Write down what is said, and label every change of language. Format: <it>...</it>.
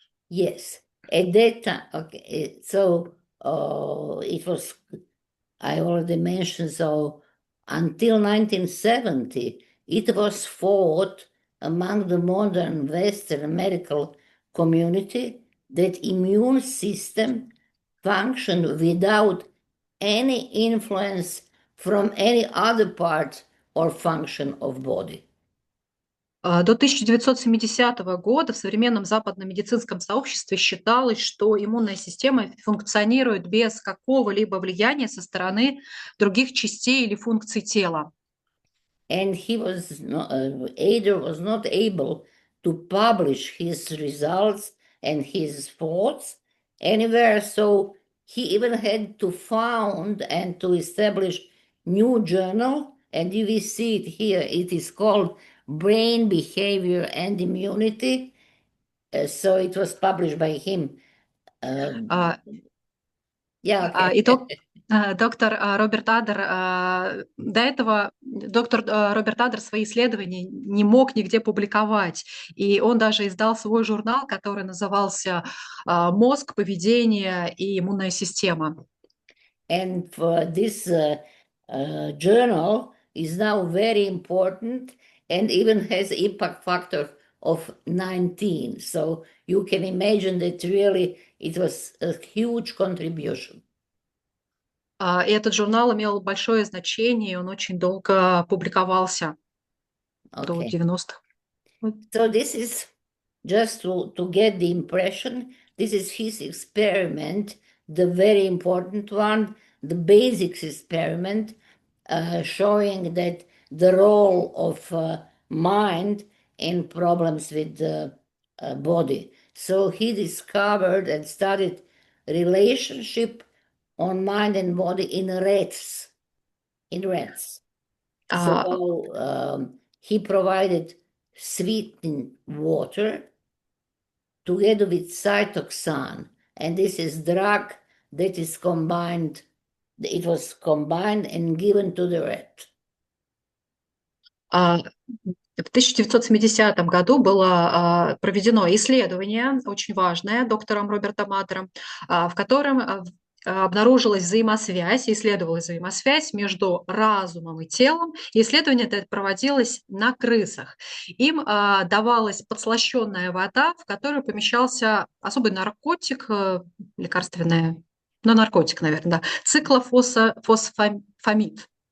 <en>Yes, at that time, okay, so it was, I already mentioned, so until 1970, it was thought among the modern Western medical community that immune system functioned without any influence from any other part or function of body.</en> <ru>До 1970 года в современном западном медицинском сообществе считалось, что иммунная система функционирует без какого-либо влияния со стороны других частей или функций тела.</ru> <en>And Ader was not able to publish his results and his thoughts anywhere, so he even had to found and to establish new journal, and you will see it here. It is called Brain Behavior and Immunity. So it was published by him. Yeah, okay.</en> <ru>Доктор Роберт Адер, до этого доктор Роберт Адер свои исследования не мог нигде публиковать, и он даже издал свой журнал, который назывался «Мозг, поведение и иммунная система».</ru> <en>And for this journal is now very important and even has impact factor of 19. So you can imagine that really it was a huge contribution.</en> <ru>И этот журнал имел большое значение, и он очень долго публиковался, до 90-х.</ru> <en>So this is just to get the impression, this is his experiment, the very important one, the basics experiment, showing that the role of mind in problems with the body. So he discovered and studied relationship on mind and body in rats. So he provided sweetened water together with cytoxan, and this is drug that is combined. It was combined and given to the rat.</en> <ru>В 1970 году было проведено исследование, очень важное, доктором Робертом Адером, в котором обнаружилась взаимосвязь, исследовалась взаимосвязь между разумом и телом. Исследование это проводилось на крысах. Им давалась подслащенная вода, в которую помещался особый наркотик, лекарственный, наркотик, наверное, да, циклофосфамид.</ru>